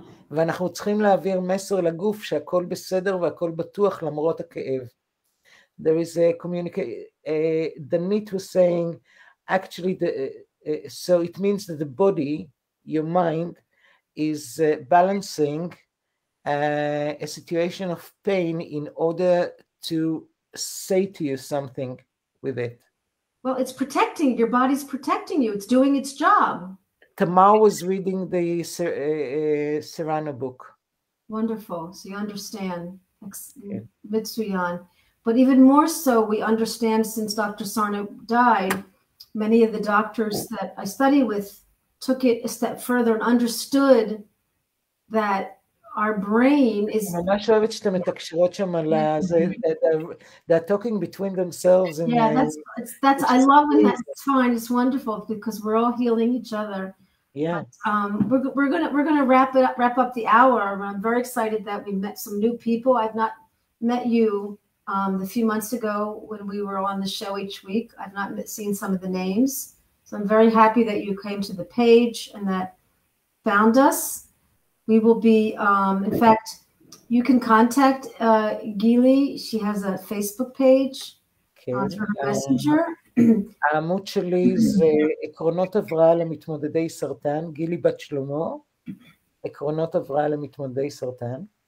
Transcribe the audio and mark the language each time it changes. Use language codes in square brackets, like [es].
[he] ואנחנו צריכים להעביר מסר לגוף שהכל בסדר והכל בטוח למרות הכאב. [en] There is a communication. Danit was saying, actually, so it means that the body, your mind, is balancing a situation of pain in order to say to you something with it. Well, it's protecting, your body's protecting you. It's doing its job. Tamar was reading the Serrano book. Wonderful. So you understand. Mitsuyan. But even more so, we understand since Dr. Sarno died, many of the doctors that I study with took it a step further and understood that our brain is... [he] ממש אוהבת שאתם מתקשרות שם על זה, [en] they're talking between themselves. Yeah, that's I love when that's fine. It's wonderful because we're all healing each other. Yeah. But, we're gonna wrap up the hour. I'm very excited that we met some new people. I've not met you a few months ago when we were on the show each week. I've not seen some of the names. So I'm very happy that you came to the page and that found us. We will be, in fact, you can contact Gili. She has a Facebook page through her messenger. [he] העמוד שלי זה עקרונות הבראה למתמודדי סרטן, גילי בת שלמה, עקרונות הבראה למתמודדי סרטן.